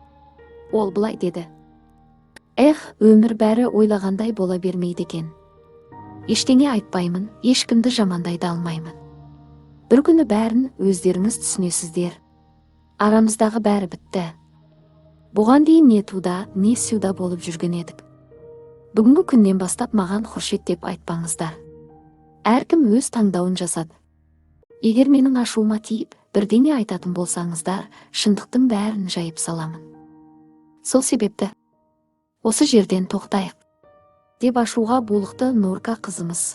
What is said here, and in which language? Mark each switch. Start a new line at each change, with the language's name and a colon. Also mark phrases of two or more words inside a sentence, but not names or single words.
Kazakh: Ол былай деді: өмір бәрі ойлағандай бола бермейді екен. Ештеңе айтпаймын, ешкімді жамандай да алмаймын. Бір күні бәрін өздеріңіз түсінесіздер. Арамыздағы бәрі бітті. Бұған дейін
Russian: не туда, не сюда
Kazakh: болып жүрген едік. Бүгінгі күннен бастап маған Хуршит деп айтпаңыздар. Әркім өз таңдауын жасады. Егер менің ашуыма тиіп, бірдеңе айтатын болсаңыздар, шындықтың бәрін жайып саламын. Сол себепті осы жерден тоқтайық, деп ашуға булықты Нурка қызымыз.